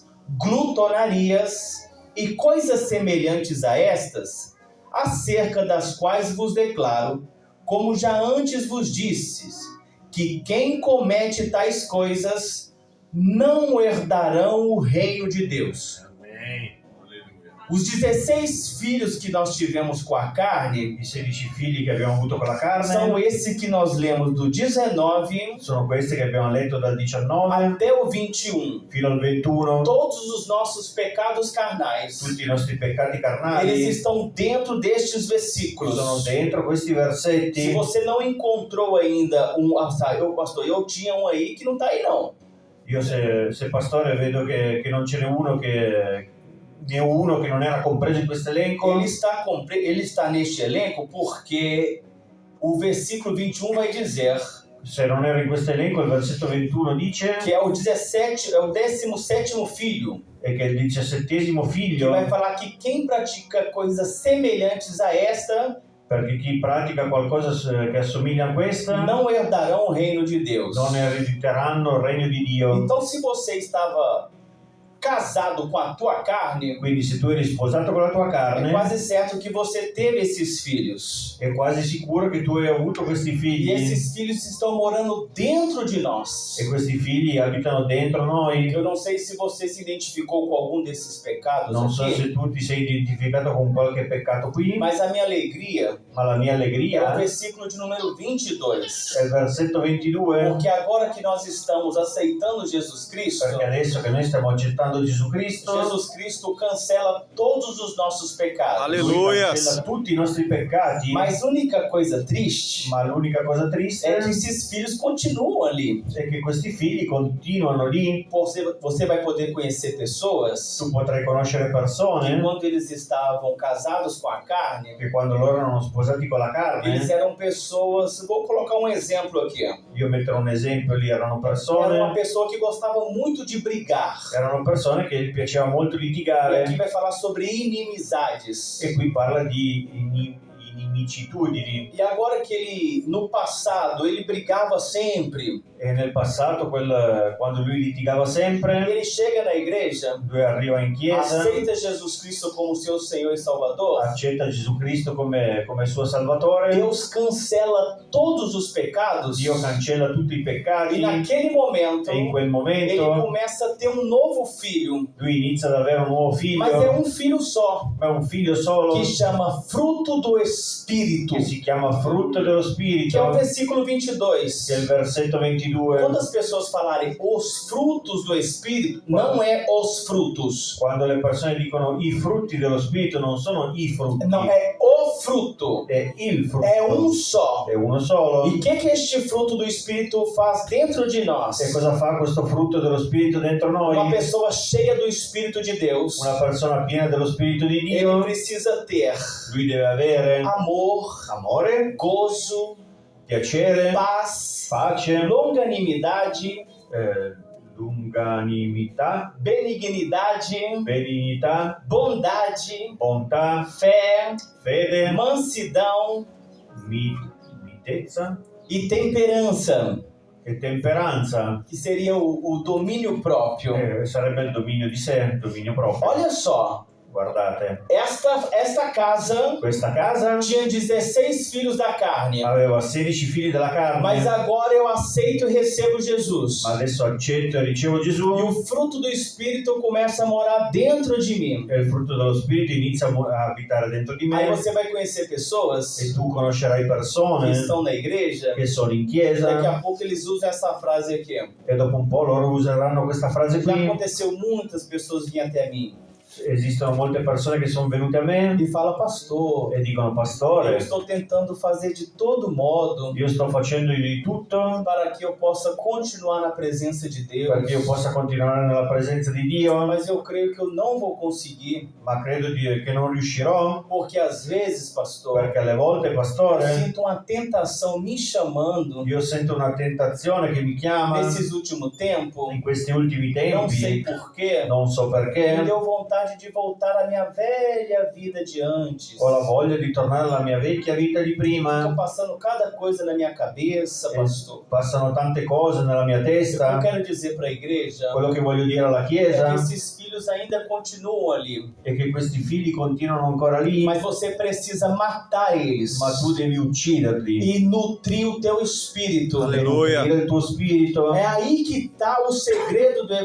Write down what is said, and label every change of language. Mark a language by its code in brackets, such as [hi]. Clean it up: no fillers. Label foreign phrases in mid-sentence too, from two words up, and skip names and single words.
[pt] glutonarias e coisas semelhantes a estas, acerca das quais vos declaro, como já antes vos disse, que quem comete tais coisas não herdarão o reino de Deus. Amém. Os 16 filhos que nós tivemos com a carne [it] I 16 figli che abbiamo avuto con la carne [pt] são esses que nós lemos do 19 [it] sono questi che abbiamo letto dal 19 [pt] até o 21. [it] fino al 21. [pt] Todos os nossos pecados carnais, [it] Tutti i nostri peccati [pt] eles [it] carnali [pt] estão dentro destes versículos. [it] sono dentro questi [pt] Se [it] versetti. [pt] você não encontrou ainda pastor, eu tinha um aí que não está aí não. [it] Io se pastore vedo che non ce n'è uno che ne ho uno che non era compreso in questo elenco. [pt] Ele está neste elenco porque o versículo 21 vai dizer [it] Se non era in questo elenco, il versetto 21 dice [pt] que é o 17º filho, [it] è che il 17° [pt] que [it] figlio, [pt] vai falar que quem pratica coisas semelhantes a esta [it] perché chi pratica qualcosa che assomiglia a questa [pt] não herdarão o reino de Deus. [it] non erediteranno il regno di Dio. [pt] Então, se você estava casado com a tua carne, [it] Quindi se tu eri sposato con la tua [pt] é [it] carne, [pt] quase certo que você teve esses filhos. [it] è quasi sicuro che tu hai avuto questi [pt] E [it] figli [pt] esses filhos estão morando dentro de nós. [it] e questi figli abitano dentro noi. [pt] Eu não sei se você se identificou com algum desses pecados [it] Non so [pt] aqui, [it] se tu ti sei identificato con qualche peccato qui, [pt] mas a minha alegria [it] ma la mia [pt] é o [it] allegria [pt] versículo de número 22. [it] è il versetto 22, [pt] Porque agora que nós estamos aceitando Jesus Cristo, [it] perché adesso che noi stiamo accettando aspettando Gesù Cristo. [pt] Jesus Cristo cancela todos os nossos pecados. Aleluia. [it] Cancella tutti i nostri peccati. [pt] Mas a única coisa triste [it] Ma l'unica cosa triste [pt] é que esses filhos continuam ali. [it] è che questi figli continuano lì. [pt] Você vai poder conhecer pessoas [it] Tu potrai conoscere [pt] que [it] persone [pt] quando eles estavam casados com a carne, [it] che quando loro erano sposati con la [pt] eles [it] carne, [pt] eram pessoas, vou colocar um exemplo aqui. [it] io metterò un esempio lì, erano [pt] Era uma [it] persone [pt] pessoa que gostava muito de brigar. [it] che gli piaceva molto [pt] E [it] litigare, [pt] aqui vai falar sobre inimizades. [it] e qui parla di inimicitudini. [pt] E agora que ele, no passado, ele brigava sempre, [it] E nel passato, quando lui litigava sempre, [pt] ele chega na igreja, [it] lui arriva in chiesa, [pt] aceita Jesus Cristo como seu Senhor e Salvador, [it] accetta Gesù Cristo come suo Salvatore, [pt] Deus cancela todos os pecados [it] Dio cancella tutti i [pt] e [it] peccati, [pt] naquele momento [it] e in quel [pt] ele [it] momento [pt] começa a ter um novo filho, [it] lui inizia ad avere un nuovo figlio, [pt] mas é um filho só, [it] ma è un figlio solo [pt] que chama fruto do Espírito, [it] che si chiama frutto dello Spirito, [pt] que é o versículo 22. [it] che è il versetto 22. [pt] Quando as pessoas falarem os frutos do Espírito, não é os frutos. [it] Quando le persone dicono i frutti dello Spirito, non sono i frutti, [pt] Não, é o fruto. [it] è il frutto, [pt] É um só. [it] è uno solo. [pt] E o que este fruto do Espírito faz dentro de nós? [it] E cosa fa questo frutto dello Spirito dentro noi? [pt] Uma pessoa cheia do Espírito de Deus, [it] Una persona piena dello Spirito di [pt] ele [it] Dio, [pt] precisa ter [it] lui deve avere [pt] amor, [it] amore, [pt] gozo, [it] piacere, [pt] paz, [it] pace, [pt] longanimidade, [it] lunganimità, [pt] benignidade, [it] benignità, [pt] bondade, [it] bontà, [pt] fé, [it] fede, [pt] mansidão [it] mitezza [pt] e temperança, [it] e temperanza. [pt] que seria o domínio próprio. [it] Sarebbe il dominio di sé, il dominio proprio. [pt] Olha só, [it] Guardate, [pt] esta casa [it] questa casa [pt] tinha 16 filhos da carne, [it] aveva 16 figli della carne, [pt] mas agora eu aceito e recebo Jesus. [it] ma adesso accetto e ricevo [pt] E [it] Gesù, [pt] o fruto do Espírito começa a morar dentro de mim. [it] e il frutto dello Spirito inizia a abitare dentro di [pt] Aí [it] me, [pt] você vai conhecer pessoas [it] e tu conoscerai [pt] que [it] persone [pt] estão na igreja, [it] che sono in [pt] daqui [it] chiesa, [pt] a pouco eles usam essa frase aqui. [it] e dopo un po' loro useranno questa frase [pt] Já [it] qui. [pt] aconteceu, muitas pessoas vinham até mim [it] Esistono molte persone che sono venute a me [pt] e falam, pastor, [it] e dicono: [pt] eu [it] Pastore, [pt] estou tentando fazer de todo modo [it] io sto facendo di tutto [pt] para que eu possa continuar na presença de Deus, [it] perché io possa continuare nella presenza di Dio, [pt] mas eu creio que eu não vou conseguir, [it] ma credo che non riuscirò, [pt] porque às vezes, pastor, [it] perché alle volte, [pt] eu [it] Pastore, [pt] sinto uma tentação me chamando [it] io sento una tentazione che mi chiama [pt] nesses últimos tempos, [it] in questi ultimi [pt] não sei [it] tempi, [pt] porquê, [it] non so [pt] me [it] perché, [pt] deu vontade de voltar à minha velha vida de antes. [it] ho la voglia di tornare alla mia vecchia vita di [pt] Estou [it] prima, [pt] passando cada coisa na minha cabeça, pastor. [it] passano tante cose nella mia [pt] O que [it] testa. [pt] eu quero dizer para a igreja [it] Quello che voglio dire alla [pt] é [it] Chiesa [pt] que esses filhos ainda continuam ali, [it] è che questi figli continuano ancora lì, [pt] mas você precisa matar eles [it] ma tu devi ucciderli, [pt] e nutrir o teu espírito. [it] Alleluia. nutrire il tuo spirito. [pt] É aí que está o segredo do